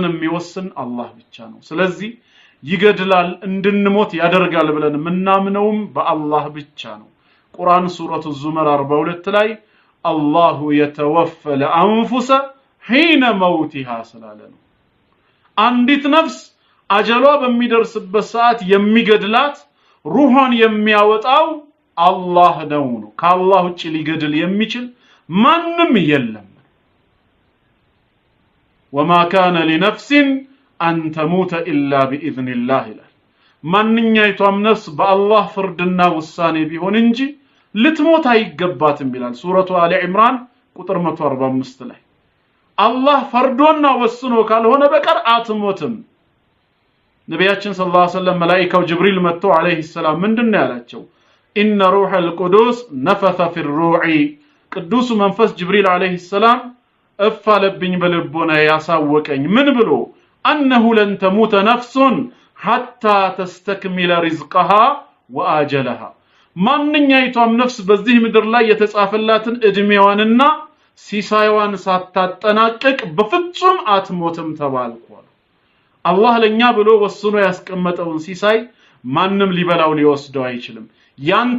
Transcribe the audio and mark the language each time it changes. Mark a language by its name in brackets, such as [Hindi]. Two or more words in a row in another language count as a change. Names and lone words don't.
[Amharic] የሚወስን አላህ ብቻ ነው ስለዚህ ይገድላል እንድንሞት ያደርጋል ብለን ምናምነውም በአላህ ብቻ ነው ቁርአን ሱረቱ ዙመር 42 ላይ [Arabic] الله يتوفى الأنفس حين موتها [Amharic] ስላለ ነው አንዲት ነፍስ አጀሏ በሚደርስበት ሰዓት የሚገድላት ሩሃን የሚያወጣው አላህ ነው ከአላህ ውጪ ሊገድል የሚችል ማንንም የለም [Arabic] وما كان لنفس أن تموت إلا بإذن الله [Amharic] ይላል ማንኛይቷም ነፍስ በአላህ ፍርድና ውሳኔ ቢሆን እንጂ ልትሞት አይገባትም ይላል ሱረቱ አሊ ኢምራን ቁጥር 145 ላይ አላህ ፈርዶና ወስኖ ካልሆነ በቀር አትሞትም ነቢያችን [Arabic] صلى الله عليه وسلم [Amharic] መላእክቱ ጅብሪል መጥቶ [Arabic] عليه السلام [Amharic] ምንድነው ያላቸው [Arabic] إن روح القدس نفث في الروع [Amharic] ቅዱስ መንፈስ ጅብሪል [Arabic] عليه السلام [Amharic] እፋለብኝ በልቦና ያሳወቀኝ ምን ብሎ [Arabic] أنه لن تموت نفس حتى تستكمل رزقها وآجلها [Amharic] ማንኛይቷም ነፍስ በዚህ ምድር ላይ የተጻፈላትን እድሜዋንና ሲሳይዋን ሳታጠናቀቅ በፍጹም አትሞትም ተባልኳል አላህ ለኛ ብሎ ወስኖ ያስቀመጠውን ሲሳይ ማንንም ሊበላው ሊወስደው አይችልም ያንተ